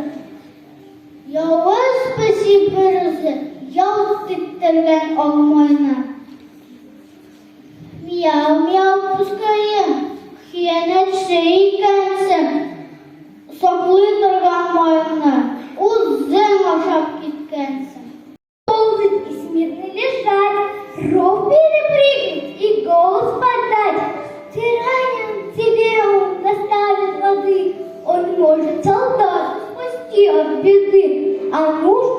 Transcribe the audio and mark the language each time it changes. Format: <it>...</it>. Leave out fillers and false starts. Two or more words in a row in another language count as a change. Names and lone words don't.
<tt>Явыз пыси берүзе, ялт иттергән Акмайны. Мяу-мяу пыскаем, хыянәтче икәнсең, саклый торган майыңны үзең ашап киткәнсең.</tt> <ru>Должен и смирно лежать, ров перепрыгнуть и голос подать. Тиранием тебе он доставит воды, он может солдат спасти от беды. А</ru>